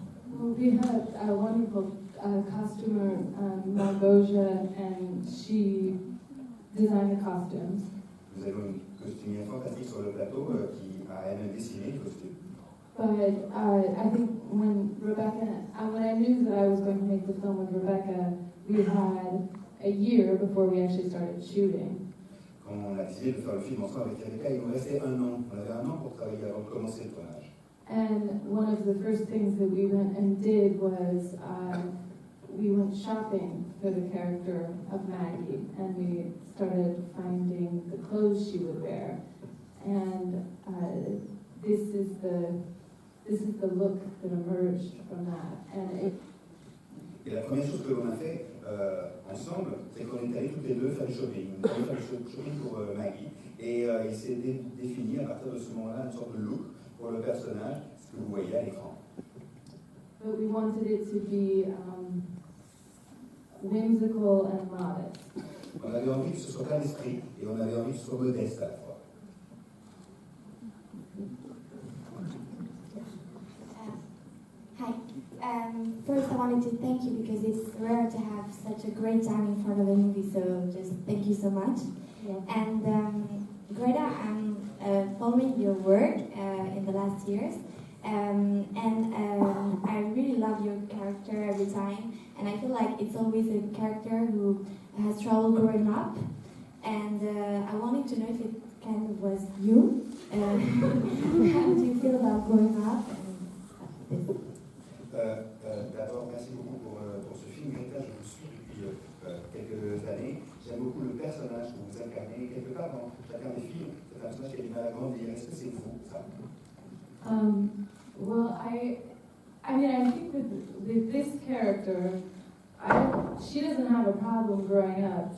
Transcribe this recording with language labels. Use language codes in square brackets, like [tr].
[en] Well, we had a wonderful costumer, Margosia, and she designed the costumes. [fr] Nous avons une costumière fantastique sur le plateau qui a elle-même dessiné les costumes. [en] But I think when I knew that I was going to make the film with Rebecca, we had a year before we actually started shooting. [fr] Quand on a décidé de faire le film ensemble avec Rebecca, il nous restait un an. On avait un an pour travailler avant de commencer le tournage. [en] And one of the first things that we went and did was we went shopping for the character of Maggie, and we started finding the clothes she would wear. And this is the look that emerged from that. [fr] Et la première chose que l'on a fait ensemble, c'est qu'on est allés toutes les deux faire du shopping. On est allés faire du shopping pour Maggie, et il s'est défini à partir de ce moment-là une sorte de look pour le personnage, ce que vous voyez à l'écran. [en] But we wanted it to be whimsical and modest. [fr] On avait envie que ce soit plein d'esprit, et on avait envie que ce soit modeste à la fois. [en] Hi. First, I wanted to thank you because it's rare to have such a great time in front of a movie, so just thank you so much. Yeah. And Greta, I'm following your work in the last years, and I really love your character every time, and I feel like it's always a character who has trouble growing up, and I wanted to know if it kind of was you. How do you feel about growing up? [fr] D'abord, merci beaucoup pour ce film. Greta, je vous suis depuis quelques années. J'aime beaucoup le personnage que vous incarnez. Quelque part, dans chacun des films, c'est un personnage qui a du mal à grandir. Est-ce que c'est vous, ça? [en] Well, I mean, I think with this character, she doesn't have a problem growing up.